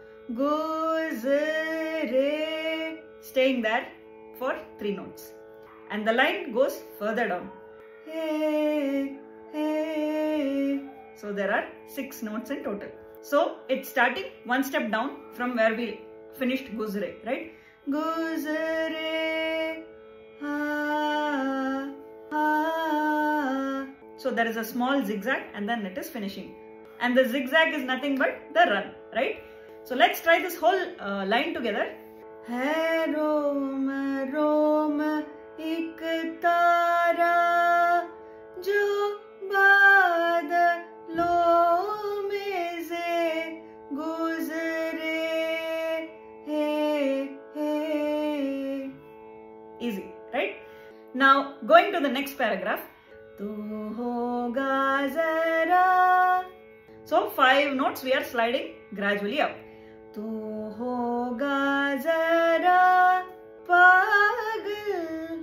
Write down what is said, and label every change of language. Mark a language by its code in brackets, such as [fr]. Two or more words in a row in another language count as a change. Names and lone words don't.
[en] Guzre. Staying there for 3 notes. And the line goes further down. Hey, hey. So there are 6 notes in total. So it's starting 1 step down from where we finished Guzre, right? Guzre. Ha, ha. So there is a small zigzag and then it is finishing. And the zigzag is nothing but the run, right? So let's try this whole line together. [hi] है रोमा, रोमा, इक तारा, जो बादलों में से गुज़रे, hey, hey. [en] Easy, right? Now going to the next paragraph. [hi] तू होगा ज़रा [en] So 5 notes we are sliding gradually up. [hi] तू होगा ज़रा पागल.